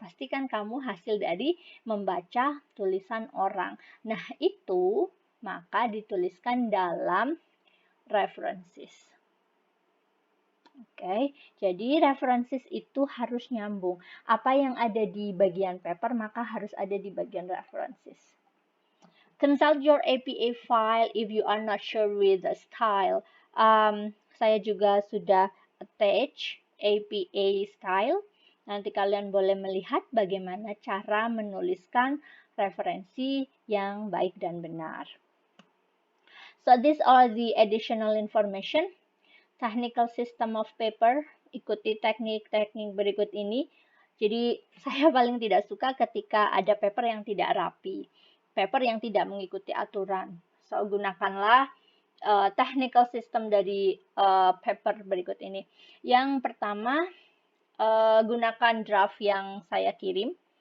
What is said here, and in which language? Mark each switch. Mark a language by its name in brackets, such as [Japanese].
[Indonesian] Pastikan kamu hasil dari membaca tulisan orang. Nah, itu maka dituliskan dalam references. Oke, jadi references itu harus nyambung. Apa yang ada di bagian paper, maka harus ada di bagian references. [English] Consult your APA file if you are not sure with the style. [Indonesian] Saya juga sudah attach APA style. Nanti kalian boleh melihat bagaimana cara menuliskan referensi yang baik dan benar. [English] So these are the additional information. Technical system of paper, [Indonesian] ikuti teknik-teknik berikut ini. Jadi saya paling tidak suka ketika ada paper yang tidak rapi, paper yang tidak mengikuti aturan. So gunakanlah technical system dari paper berikut ini. Yang pertama, gunakan draft yang saya kirim.